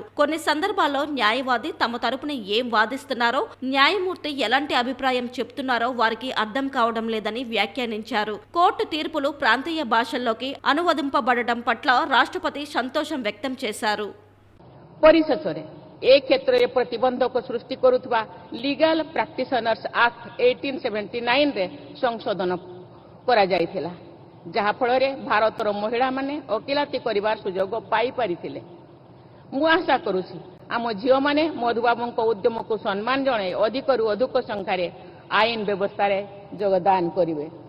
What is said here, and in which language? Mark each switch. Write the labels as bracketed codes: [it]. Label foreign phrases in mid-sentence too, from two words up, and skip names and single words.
[te] కొన్ని సందర్భాల్లో న్యాయవాది తమ తరపున ఏం వాదిస్తున్నారో, న్యాయమూర్తి ఎలాంటి అభిప్రాయం చెప్తున్నారో వారికి అర్థం కావడం లేదని వ్యాఖ్యానించారు. కోర్టు తీర్పులు ప్రాంతీయ భాషల్లోకి అనువదింపబడడం పట్ల రాష్ట్రపతి సంతోషం వ్యక్తం చేశారు. [or] పరిశేషରେ ఏ క్షేత్ରରେ ପ୍ରତିବନ୍ଧକ ସୃଷ୍ଟି କରୁଥିବା ଲିଗାଲ ପ୍ରାକ୍ଟିସନର୍ସ ଆକ୍ଟ 1879 ରେ ସଂଶୋଧନ କରାଯାଇଥିଲା, ଯାହା ଫଳରେ ଭାରତର ମହିଳାମାନେ ଓକିଲାତି କରିବାର ସୁଯୋଗ ପାଇପାରିଥିଲେ। ମୁଁ ଆଶା କରୁଛି ଆମ ଝିଅମାନେ ମଧୁବାବୁଙ୍କ ଉଦ୍ୟମକୁ ସମ୍ମାନ ଜଣାଇ ଅଧିକରୁ ଅଧିକ ସଂଖ୍ୟାରେ ଆଇନ ବ୍ୟବସ୍ଥାରେ ଯୋଗଦାନ କରିବେ।